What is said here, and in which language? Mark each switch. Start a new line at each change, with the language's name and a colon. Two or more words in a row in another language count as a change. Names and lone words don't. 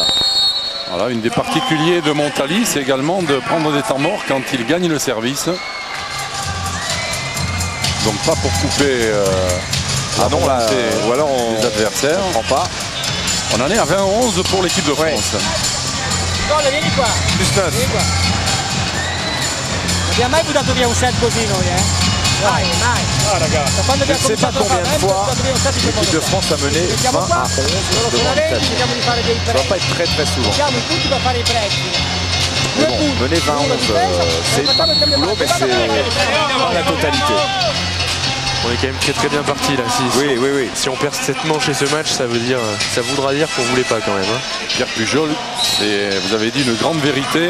French: Voilà, une des particuliers de Montali, c'est également de prendre des temps morts quand il gagne le service. Donc pas pour couper ou alors les adversaires. On prend pas. On en est à 20-11 pour l'équipe de France.
Italian: Vieni qua.
French: Plus 9.
Italian: Vieni qua. Non abbiamo mai buttato via un set così noi, Mai, mai. Ah ragazzi. Quando
French: Je ne sais pas combien de fois l'équipe de France a mené 20 à 11 devant l'Italie. Ça ne va pas être très souvent.
Italian: Tutti per fare I prezzi.
French: Mais bon, mener 20 à 11, c'est une partie du boulot, mais c'est pas la totalité. On est quand même très très bien parti là. Si on perd cette manche et ce match, ça voudra dire qu'on voulait pas quand même. Hein. Pierre Pujol, vous avez dit une grande vérité.